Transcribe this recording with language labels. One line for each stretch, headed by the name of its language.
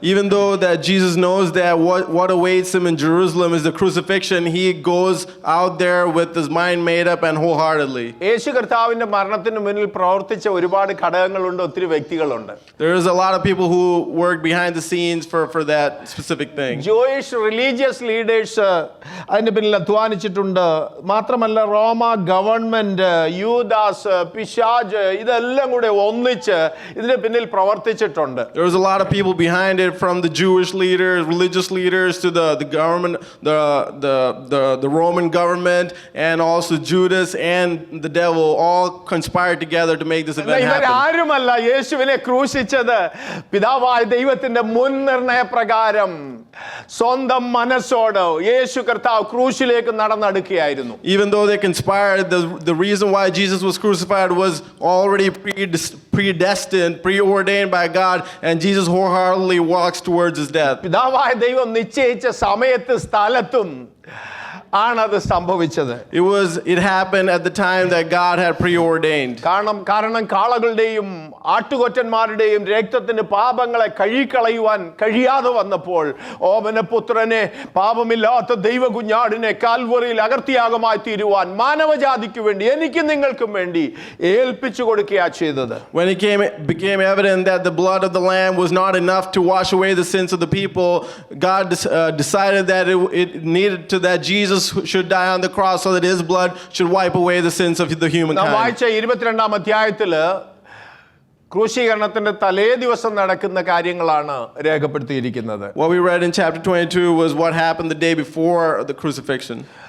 English: Even though that Jesus knows that what awaits him in Jerusalem is the crucifixion, he goes out there with his mind made up and wholeheartedly.
Malayalam: യേശു കർത്താവിന്റെ മരണത്തിന് മുന്നിൽ പ്രവർത്തിച്ച ഒരുപാട് ഘടകങ്ങളുണ്ട്, ഒത്തിരി വ്യക്തികളുണ്ട്.
English: There is a lot of people who work behind the scenes for that specific thing. Jewish religious leaders
Malayalam: അതിന്റെ പിന്നിൽ അധ്വാനിച്ചിട്ടുണ്ട്. മാത്രമല്ല റോമ ഗവൺമെന്റ്, യൂദാസ്, പിശാജ് ഇതെല്ലാം കൂടെ ഒന്നിച്ച് ഇതിന്റെ പിന്നിൽ പ്രവർത്തിച്ചിട്ടുണ്ട്.
English: There was a lot of people behind it, from the Jewish leaders, religious leaders, to the government, the Roman government, and also Judas and the devil all conspired together to make this event happen.
Malayalam: ഇവരാരുമല്ല യേശുവിനെ ക്രൂശിച്ചത്. പിതാവായ ദൈവത്തിന്റെ മുൻനിർണയ പ്രകാരം സ്വന്തം മനസ്സോട് യേശു കർത്താവ് ക്രൂശിലേക്ക് നടന്നെടുക്കുകയായിരുന്നു.
English: Even though they conspired, the reason why Jesus was crucified was already predestined, preordained by God, and Jesus wholeheartedly walks towards his death.
Malayalam: പിതാവായ ദൈവം നിശ്ചയിച്ച സമയത്ത് സ്ഥലത്തും ആണത് സംഭവിച്ചത്.
English: It happened at the time that God had preordained.
Malayalam: കാരണം കാളകളുടെയും ആട്ടുകൊറ്റന്മാരുടെയും രക്തത്തിന് പാപങ്ങളെ കഴുകിക്കളയുവാൻ കഴിയാതെ വന്നപ്പോൾ ഓമനപുത്രനെ, പാപമില്ലാത്ത ദൈവകുഞ്ഞാടിനെ കാൽവറിയിൽ അകർത്തിയാഗമായി തീരുവാൻ മാനവജാതിക്ക് വേണ്ടി, എനിക്കും നിങ്ങൾക്കും വേണ്ടി ഏൽപ്പിച്ചു കൊടുക്കുകയാ ചെയ്തത്.
English: When it became evident that the blood of the lamb was not enough to wash away the sins of the people, God decided that it needed to that Jesus should die on the cross so that his blood should wipe away the sins of the humankind.
Malayalam: നാം വായിച്ച 22-ാം അധ്യായത്തില് ക്രൂശീകരണത്തിന്റെ തലേ ദിവസം നടക്കുന്ന കാര്യങ്ങളാണ് രേഖപ്പെടുത്തിയിരിക്കുന്നത്.
English: What we read in chapter 22 was what happened the day before the crucifixion.